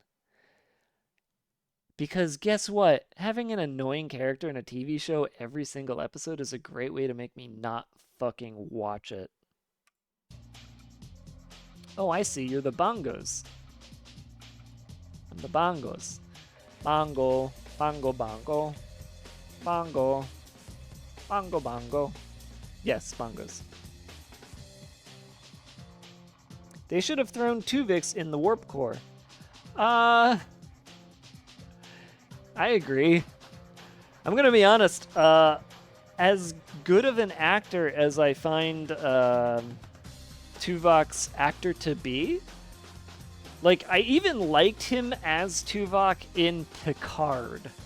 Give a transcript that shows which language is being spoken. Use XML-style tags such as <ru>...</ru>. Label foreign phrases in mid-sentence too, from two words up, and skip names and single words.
<en>Because guess what? Having an annoying character in a TV show every single episode is a great way to make me not fucking watch it. Oh, I see. You're the bongos. I'm the bongos. Bongo, bongo, bongo. Bongo. Bongo, bongo. Yes, bongos. They should have thrown Tuvix in the warp core. I agree. I'm gonna be honest. As good of an actor as I find Tuvok's actor to be, like I even liked him as Tuvok in Picard.</en>